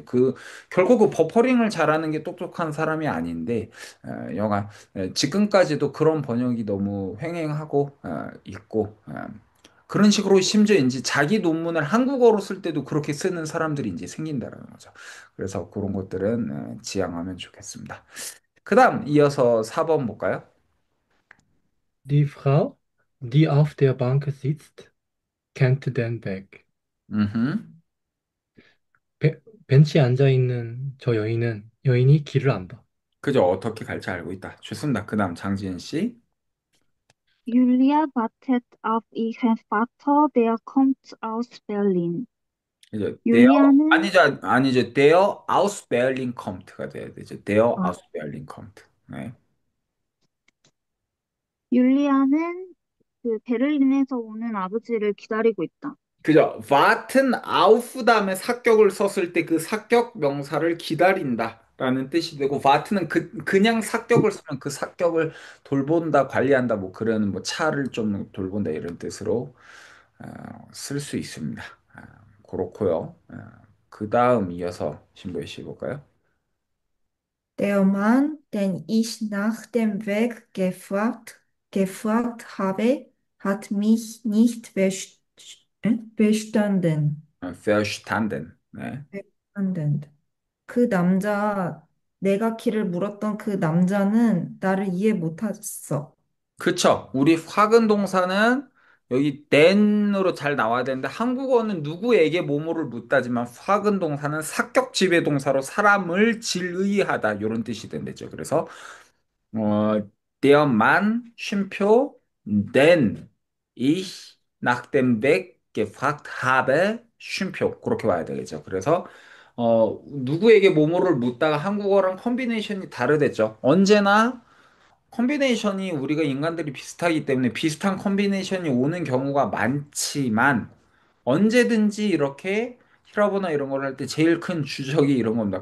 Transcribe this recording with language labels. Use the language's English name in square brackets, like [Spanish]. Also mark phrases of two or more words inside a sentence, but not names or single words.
[Korean] 결국 그 버퍼링을 잘하는 게 똑똑한 사람이 아닌데, 여간, 지금까지도 그런 번역이 너무 횡행하고, 있고, 그런 식으로 심지어 이제 자기 논문을 한국어로 쓸 때도 그렇게 쓰는 사람들이 이제 생긴다라는 거죠. 그래서 그런 것들은 지양하면 좋겠습니다. 그 다음 이어서 4번 볼까요? [German] Die Frau, die auf der Bank sitzt, kennt den Weg. [Korean] 음흠. 베, 벤치에 앉아 있는 저 여인이 길을 안다. 그죠. 어떻게 갈지 알고 있다. 좋습니다. 그 다음 장지은 씨. [German] Julia wartet auf ihren Vater, der kommt aus Berlin. [Korean] 이제 율리아는, 아니죠. [German] Der aus Berlin kommt가 [Korean] 돼야 되죠. [German] Der [Korean] 아, [German] aus Berlin kommt. [Korean] 네. 율리아는 그 베를린에서 오는 아버지를 기다리고 있다. 그죠. [German] warten auf [Korean] 다음에 사격을 썼을 때 그 사격 명사를 기다린다. 라는 뜻이 되고, warten은 그냥 사격을 쓰면 그 사격을 돌본다, 관리한다, 뭐, 그런 뭐, 차를 좀 돌본다, 이런 뜻으로 쓸 수 있습니다. 그렇고요. 그 다음 이어서 신부의 씨 볼까요? [German] Der Mann, den ich nach dem Weg gefragt habe, hat mich nicht bestanden. verstanden. 네. bestanden. [Korean] 그 남자, 내가 길을 물었던 그 남자는 나를 이해 못했어. 그쵸. 우리 화근 동사는 여기 then으로 잘 나와야 되는데 한국어는 누구에게 뭐뭐를 묻다지만 화근 동사는 사격 지배 동사로 사람을 질의하다 이런 뜻이 된대죠. 그래서 어, [German] der Mann 쉼표 den ich nach dem Weg gefragt habe 쉼표 [Korean] 그렇게 와야 되겠죠. 그래서 누구에게 뭐뭐를 묻다가 한국어랑 컨비네이션이 다르댔죠. 언제나 컨비네이션이 우리가 인간들이 비슷하기 때문에 비슷한 컨비네이션이 오는 경우가 많지만 언제든지 이렇게 히라보나 이런 걸 할 때 제일 큰 주적이 이런 겁니다.